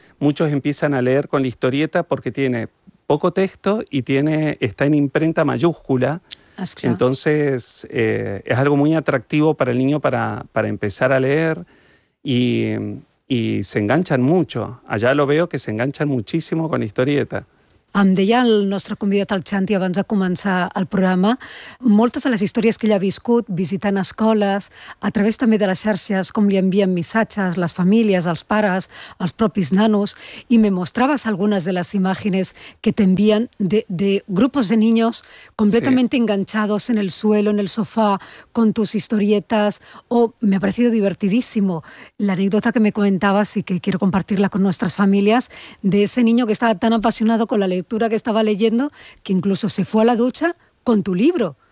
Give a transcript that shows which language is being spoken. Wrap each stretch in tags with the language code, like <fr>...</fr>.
<es>Muchos empiezan a leer con la historieta porque tiene poco texto y está en imprenta mayúscula.</es> <ca>Es clar.</ca> <es>Entonces, es algo muy atractivo para el niño para empezar a leer y se enganchan mucho. Allá lo veo que se enganchan muchísimo con la historieta.</es> <ca>Em deia el nostre convidat, el Xanti, abans de començar el programa, moltes de les històries que ell ha viscut, visitant escoles, a través també de les xarxes, com li envien missatges, les famílies, els pares, els propis nanos, i me mostraves algunes de les imatges que t'envien de</ca> <es>grupos de niños completamente sí. enganchados en el suelo, en el sofá, con tus historietas, o me ha parecido divertidísimo la anécdota que me comentabas y que quiero compartirla con nuestras familias, de ese niño que estaba tan apasionado con la lectura que estaba leyendo, que incluso se fue a la ducha con tu libro.</es>